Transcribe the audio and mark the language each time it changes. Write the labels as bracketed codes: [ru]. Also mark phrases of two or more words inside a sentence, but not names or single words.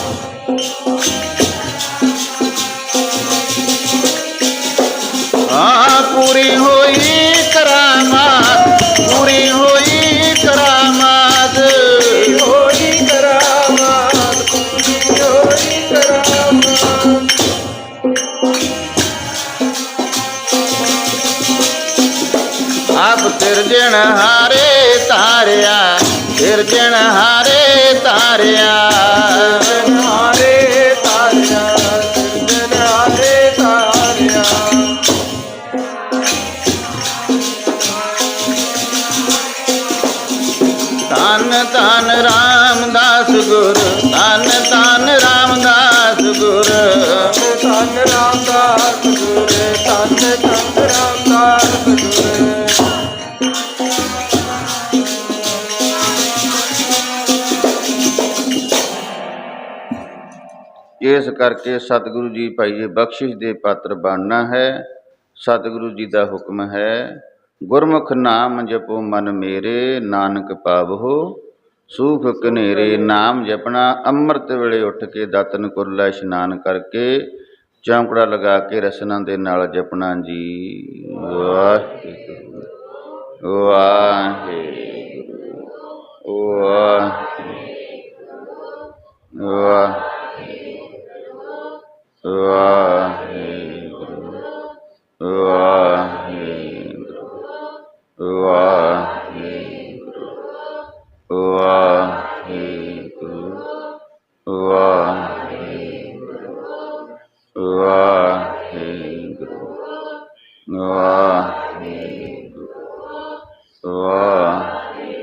[pa] ਹਾਂ ਪੂਰੀ ਹੋਈ ਕਰਾਮਾਤ, ਪੂਰੀ ਹੋਈ ਕਰਾਮਾਤ, ਹੋਈ ਕਰਾਮਾਤ, ਪੂਰੀ ਹੋਈ ਕਰਾਮਾਤ। ਆਪ ਤਿਰਜਨ ਹਾਰੇ ਤਾਰਿਆ, ਤਿਰਜਨ ਹਾਰੇ ਤਾਰਿਆ, ਹਾਰੇ ਤਾਰਿਆ, ਤਿਰਜਨ ਹਾਰੇ ਤਾਰਿਆ। ਧਨ ਧਨ ਰਾਮਦਾਸ ਗੁਰ, ਧਨ ਧਨ ਰਾਮਦਾਸ ਗੁਰ, ਧਨ ਰਾਮਦਾਸ ਗੁਰ, ਧਨ ਧਨ ਰਾਮਦਾਸ ਗੁਰ। ਇਸ ਕਰਕੇ ਸਤਗੁਰੁ ਜੀ ਭਾਈਏ ਬਖਸ਼ਿਸ਼ ਦੇ ਪਾਤਰ ਬਣਨਾ ਹੈ। ਸਤਗੁਰੁ ਜੀ ਕਾ ਹੁਕਮ ਹੈ ਗੁਰਮੁਖ ਨਾਮ ਜਪੋ ਮਨ ਮੇਰੇ, ਨਾਨਕ ਪਾਵੋ ਸੂਖ ਕਨੇਰੇ। ਨਾਮ ਜਪਣਾ ਅੰਮ੍ਰਿਤ ਵੇਲੇ ਉਠ ਕੇ ਦਾਤਨ ਕੁਰਲਾ ਇਸ਼ਨਾਨ ਕਰਕੇ ਚੌਂਕੜਾ ਲਗਾ ਕੇ ਰਸਨਾ ਦੇ ਨਾਲ ਜਪਣਾ ਜੀ। ਵਾਹਿਗੁਰੂ ਵਾਹਿਗੁਰੂ ਵਾਹਿਗੁਰੂ ਵਾਹਿਗੁਰੂ ਵਾਹਿਗੁਰੂ ਵਾਹਿਗੁਰੂ ਵਾਹਿਗੁਰੂ ਵਾਹਿਗੁਰੂ ਵਾਹਿਗੁਰੂ ਵਾਹਿਗੁਰੂ ਵਾਹਿਗੁਰੂ।